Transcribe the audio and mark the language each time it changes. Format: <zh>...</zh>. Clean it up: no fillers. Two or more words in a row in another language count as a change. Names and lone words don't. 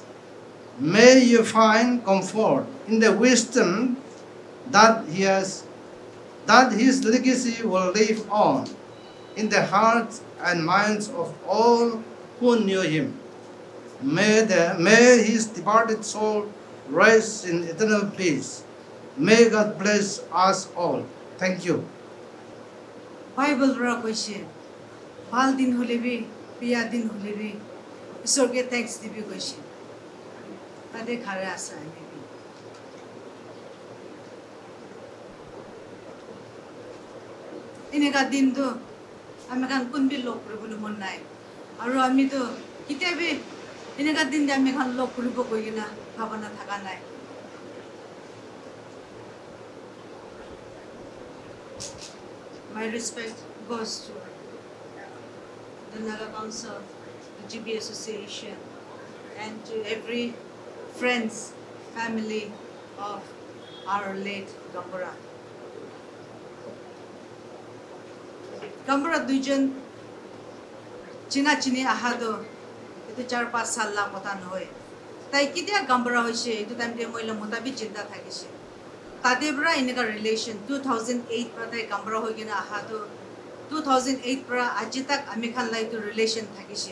<en>May you find comfort in the wisdom that his legacy will live on in the hearts and minds of all who knew him. May his departed soul rest in eternal peace. May God bless us all. Thank you.</en> <nag>Bible ra koise bal din holebi biya din holebi isor ke thanks dibi koise tade khare asa ami inega din do ami kan kunbi lok koribo mon nai aru ami to kitabe inega din de ami kan lok koribo koigina bhabana thaka nai.</nag> <en>My respect goes to the Naga Council, the GB Association, and to every friends, family of our late Gambara.</en> <nag>Gambara duijon china chini ahado itu 4-5 sal la mota noy. Tai kitia Gambara hoise itu time de moila mota bi jinda thakise. Tadebra inega relation 2008 pra tai Gambara hoigina ahado 2008 pra aji tak ami khan lai to relation thakise.</nag>